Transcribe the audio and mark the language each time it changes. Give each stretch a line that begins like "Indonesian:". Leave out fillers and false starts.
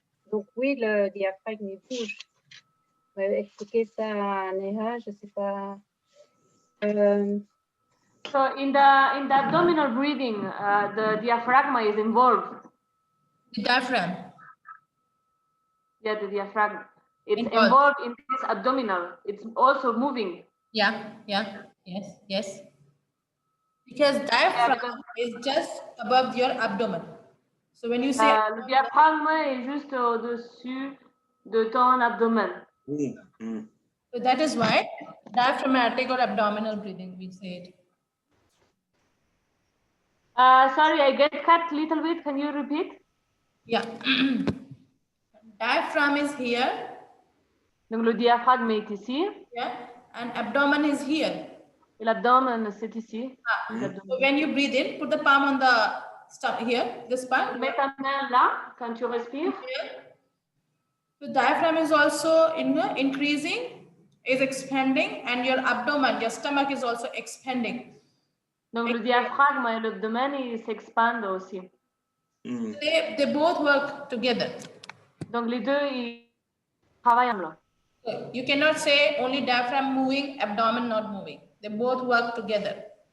French: Donc oui, le diaphragme, il bouge. Expliquer ça à Neha, je ne sais pas.
English: So in the abdominal breathing, the diaphragm is involved. The diaphragm. Yeah, the diaphragm. It's Involved. involved in this abdominal. It's also moving. Yeah, yes. Because diaphragm is just above your abdomen. So when you say
French: Le diaphragme est juste au-dessus de ton abdomen. Oui.
English: so that is why diaphragmatic or abdominal breathing, we say it. Sorry, I get cut a little bit. Can you repeat? Yeah. Diaphragm is here.
French: Donc le diaphragme est ici.
English: Yeah. And abdomen is here.
French: Et l'abdomen, c'est ici.
English: So when you breathe in, put the palm on the stomach here, this part.
French: Mets ta main là quand tu respires.
English: The diaphragm is also increasing, is expanding, and your abdomen, your stomach is also expanding.
French: Donc le diaphragme et l'abdomen, ils s'expandent aussi.
English: They both work together.
French: Donc les deux, ils travaillent ensemble.
English: So you cannot say only diaphragm moving, abdomen not moving. They both work together.